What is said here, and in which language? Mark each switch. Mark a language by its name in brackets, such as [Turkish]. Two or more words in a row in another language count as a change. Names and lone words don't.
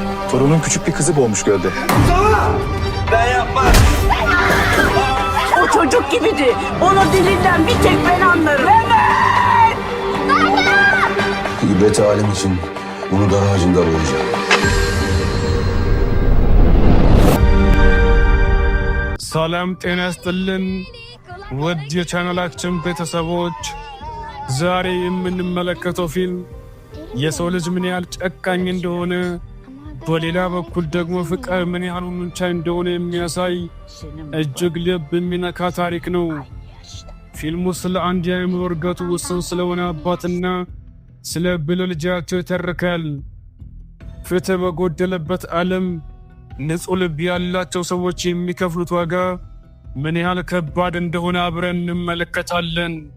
[Turkish] Torunun küçük bir kızı boğmuş gölde. Ben yapmam. O çocuk gibiydi. Onun dilinden bir tek ben anlarım. Evet! İbret alem için bunu dar ağacında boğacağım. [Amharic] ሰላም ጤና ይስጥልን ውድ የቻናላችን ቤተሰቦች፣ ዛሬ የምንመለከተው ፊልም የሰው ልጅ ምን ያህል ጨካኝ እንደሆነ በሌላ በኩል ደግሞ ፍቅር ምን ያህል ቻይ እንደሆነ የሚያሳይ እጅግ ልብ የሚነካ ታሪክ ነው። ፊልሙ ስለ አንድ የአእምሮ እድገቱ ውስን ስለሆነ አባትና ስለ ብልህ ልጃቸው ይተርካል። ፍትህ በጎደለበት ዓለም ንጹህ ልብ ያላቸው ሰዎች የሚከፍሉት ዋጋ ምን ያህል ከባድ እንደሆነ አብረን እንመለከታለን።